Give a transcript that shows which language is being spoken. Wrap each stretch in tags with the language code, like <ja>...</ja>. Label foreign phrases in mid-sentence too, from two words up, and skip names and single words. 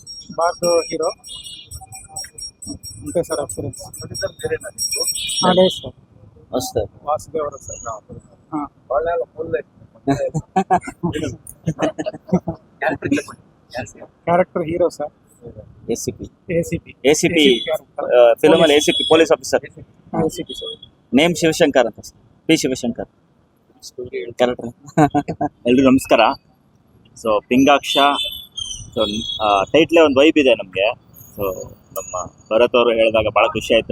<te>బాగా హీరో అంతే సార్. ఎక్స్పీరియన్స్ లేదు సార్. వాసుదేవరావు సార్. క్యారెక్టర్ హీరో సార్.</te> <kn>ACP ಫಿಲಮಲ್ಲಿ ACP ಪೊಲೀಸ್ ಆಫೀಸರ್. ACP ಸರ್. ನೇಮ್ ಶಿವಶಂಕರ್ ಅಂತ ಸರ್. ಪಿ ಶಿವಶಂಕರ್ ಕರೆಕ್ಟ್. ಎಲ್ರಿಗೂ ನಮಸ್ಕಾರ. ಸೊ ಪಿಂಗಾಕ್ಷ, ಸೊ ಟೈಟ್ಲೇ ಒಂದು ವೈಬ್ ಇದೆ ನಮಗೆ. ಸೊ ನಮ್ಮ ಭರತ್ ಅವರು ಹೇಳಿದಾಗ ಭಾಳ ಖುಷಿ ಆಯಿತು.</kn>